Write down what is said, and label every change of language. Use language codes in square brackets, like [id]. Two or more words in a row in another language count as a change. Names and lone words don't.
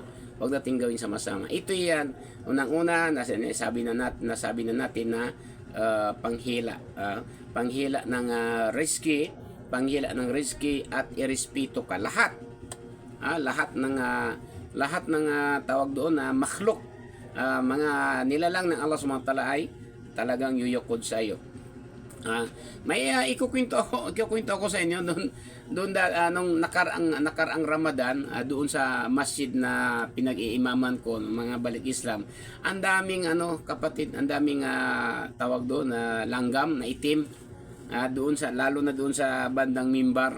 [tl] Ito yan, unang-una, nasabi na natin na panghila ng risky at irespeto ka. Lahat ng tawag doon na makhluk, mga nilalang ng Allah [ar] سبحانه وتعالى [tl] ay talagang yuyukod sa iyo. May ikukwento ako sa inyo doon nung nakaraang Ramadan, doon sa masjid na pinag-iimaman ko ng mga balik Islam. Ang daming kapatid, ang daming tawag doon na langgam na itim, lalo na doon sa bandang mimbar.